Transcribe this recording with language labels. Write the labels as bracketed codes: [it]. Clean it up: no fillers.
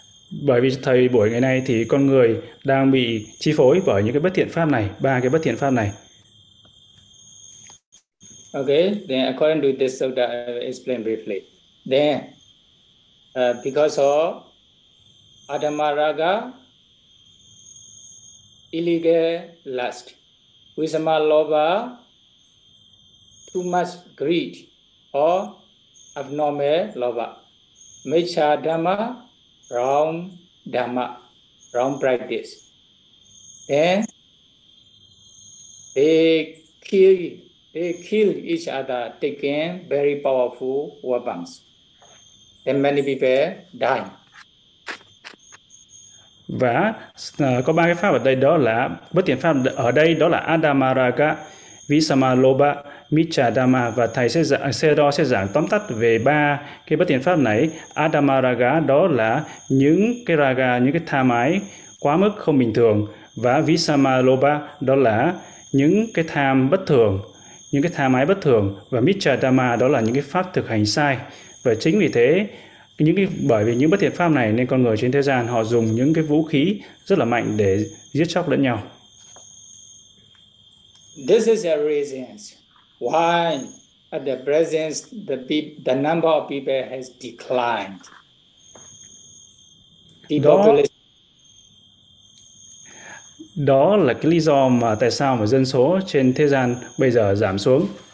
[vi] Bởi vì thời buổi ngày nay thì con người đang bị chi phối bởi những cái bất thiện pháp này, ba cái bất thiện pháp này. [en] Okay, then according to this, so that I explain briefly. Then, because of Adamaraga, illegal lust, Visama Lobha, too much greed, or abnormal Lobha, Mecha Dhamma, wrong dhamma, wrong practice. Then they kill each other, taking very powerful weapons. And many people die. [vi] Và có ba cái pháp ở đây, đó là bất thiện pháp ở đây, đó là Adamaraga, Visama Lobha, Mitcha Dhamma, và thầy sẽ giảng tóm tắt về ba cái bất thiện pháp này. Adamaraga đó là những cái raga, những cái tham ái quá mức không bình thường, và Visama Lobha đó là những cái tham bất thường, những cái tham ái bất thường, và Mitcha Dhamma đó là những cái pháp thực hành sai. Và chính vì thế, bởi vì những bất thiện pháp này nên con người trên thế gian họ dùng những cái vũ khí rất là mạnh để giết chóc lẫn nhau. [en] This is a reason why at the present the number of people has declined. [vi] Đó là cái lý do mà tại sao mà dân số trên thế gian bây giờ giảm xuống.